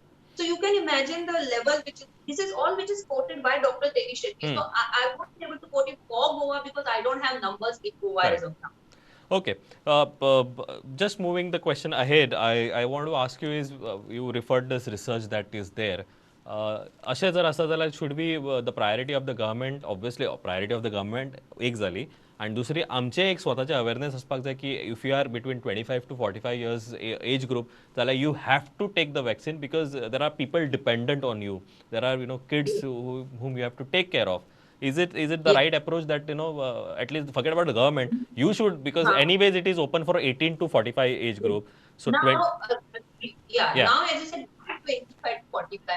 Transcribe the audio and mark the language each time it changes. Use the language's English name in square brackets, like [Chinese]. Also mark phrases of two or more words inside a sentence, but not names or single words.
[English] So you can imagine the level this is all which is quoted by Dr. Devi Shetty. So I won't be able to quote it for Goa because I don't have numbers in Goa as of now. Okay. Just moving the question ahead, I want to ask you is, you referred this research that is there. [Konkani] अशें जर आसा जाल्यार [English] should be the priority of the government, obviously priority of the government [Konkani] एक जाली, आणि दुसरी आमचे एक स्वताचे अवेअरनेस असपाक जाय की [English] if you are between 25 to 45 years age group जाल्यार you have to take the vaccine because there are people dependent on you. There are kids whom you have to take care of. Is it the right approach that at least forget about the government, you should, because anyways it is open for 18 to 45 age group. So now, 20, now as you said, 25 to 45.